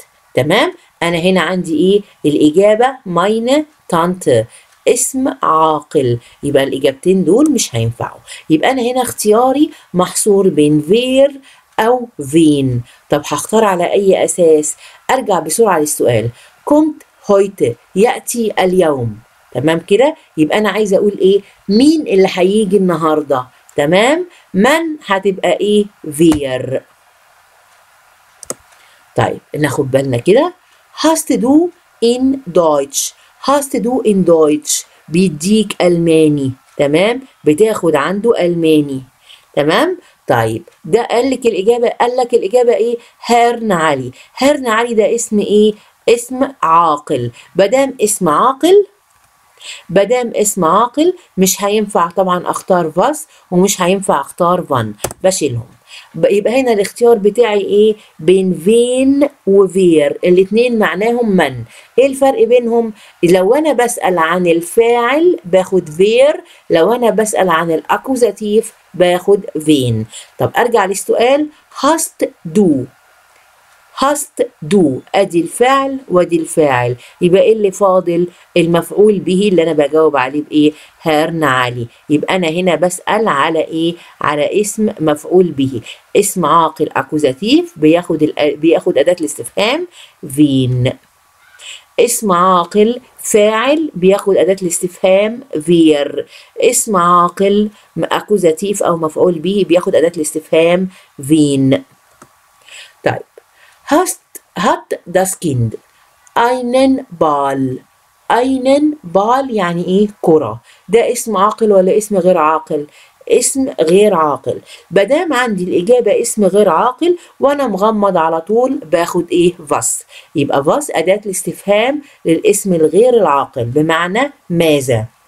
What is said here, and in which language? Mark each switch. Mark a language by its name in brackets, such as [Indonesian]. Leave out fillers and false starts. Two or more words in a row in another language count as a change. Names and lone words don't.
[Arabic] تمام. أنا هنا عندي إيه؟ الإجابة [German] meine Tante، [Arabic] اسم عاقل، يبقى الإجابتين دول مش هينفعوا. يبقى أنا هنا اختياري محصور بين wer أو wen. طب هختار على أي أساس؟ أرجع بسرعة للسؤال. [German] kommt heute، [Arabic] يأتي اليوم. تمام كده. يبقى أنا عايزة أقول إيه؟ مين اللي هيجي النهاردة؟ تمام. من هتبقى إيه؟ wer. طيب ناخد بالنا كده. [German] hast du in Deutsch، hast du in Deutsch [Arabic] بيديك ألماني. تمام. بتاخد عنده ألماني. تمام. طيب ده قال لك الإجابة، قال لك الإجابة إيه؟ هيرن علي. هيرن علي ده اسم إيه؟ اسم عاقل. مادام اسم عاقل، مادام اسم عاقل مش هينفع طبعا اختار was ومش هينفع اختار van، بشيلهم. يبقى هنا الاختيار بتاعي ايه؟ بين فين وفير، الاتنين معناهم من. ايه الفرق بينهم؟ لو انا بسأل عن الفاعل باخد فير، لو انا بسأل عن الاكوزاتيف باخد فين. طب ارجع للسؤال. [German] hast du، hast du [Arabic] ادي الفعل وادي الفاعل، يبقى ايه اللي فاضل؟ المفعول به اللي انا بجاوب عليه بايه؟ هيرن علي. يبقى انا هنا بسأل على ايه؟ على اسم مفعول به. اسم عاقل اكوزاتيف بياخد اداة الاستفهام فين. اسم عاقل فاعل بياخد أداة الاستفهام فير. اسم عاقل اكوزاتيف او مفعول به بياخد أداة الاستفهام فين. [German] طيب hat das Kind einen Ball. einen Ball [Arabic] يعني ايه؟ كرة. ده اسم عاقل ولا اسم غير عاقل؟ اسم غير عاقل. مادام عندي الإجابة اسم غير عاقل وأنا مغمض على طول باخد إيه؟ was. يبقى was أداة الاستفهام للاسم الغير العاقل بمعنى ماذا.